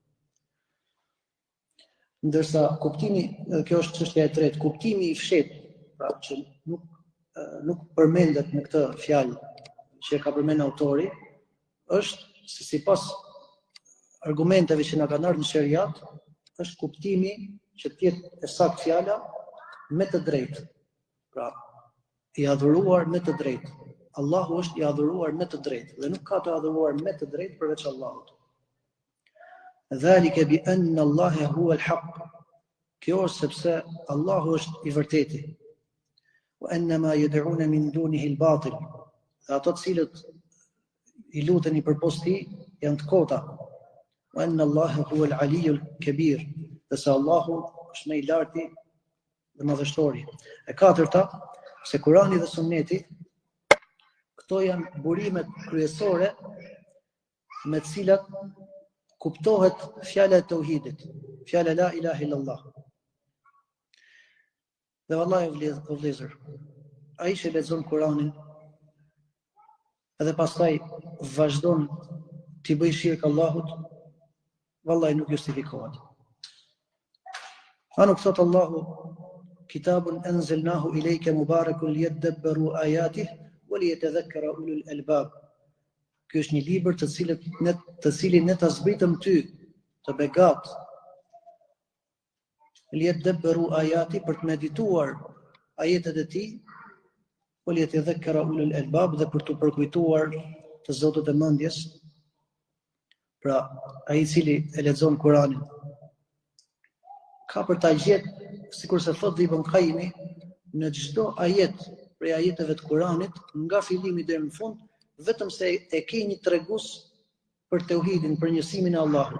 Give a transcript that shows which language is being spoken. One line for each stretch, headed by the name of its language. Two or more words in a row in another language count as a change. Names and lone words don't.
Albanian: Ndërsa kuptimi, edhe kjo është çështja e tretë, kuptimi i fshehtë, pra që nuk përmendet në këtë fjalë që ka përmendur autori, është se sipas argumenteve që na kanë ardhur në sheriat, është kuptimi që të jetë e saktë fjala me të drejtë. Pra, i adhuruar me të drejtë. Allahu është i adhuruar me të drejtë dhe nuk ka të adhuruar me të drejtë përveç Allahut.
Arabic: ذلك بأن الله هو الحق.
Albanian: Kjo është sepse Allahu është i vërteti.
Arabic: وأن ما يدعون من دونه الباطل.
Albanian: Dhe ato të cilët i luteni përpos tij janë të kota.
Arabic: وأن الله هو العلي الكبير.
Albanian: Dhe se Allahu është më i larti dhe madhështori. E katërta, se Kurani dhe Sunneti, këto janë burimet kryesore me të cilat kuptohet fjala e tauhidit, fjala
Arabic: لا إله إلا الله.
Albanian: Dhe vallahi o vëllezër, ai që lexon Kuranin edhe pastaj vazhdon t'i bëjë shirk Allahut, vallahi nuk justifikohet. Nuk thot Allahu,
Arabic: كتاب أنزلناه إليك مبارك ليدبروا آياته وليتذكر أولو الألباب.
Albanian: Ky është një libër të cilin ne ta zbritëm ty, të begat,
Arabic: ليدبروا آيات,
Albanian: për të medituar ajetet e tij,
Arabic: وليتذكر أولو الألباب,
Albanian: dhe për të përkujtuar të zotët e mendjes. Pra, ai i cili e lexon Kuranin ka për ta gjetë, sikur se thot Ibn Qayyimi, në çdo ajet prej ajeteve të Kuranit, nga fillimi deri në fund, vetëm se e ke një tregues për tauhidin, për njësimin e Allahut.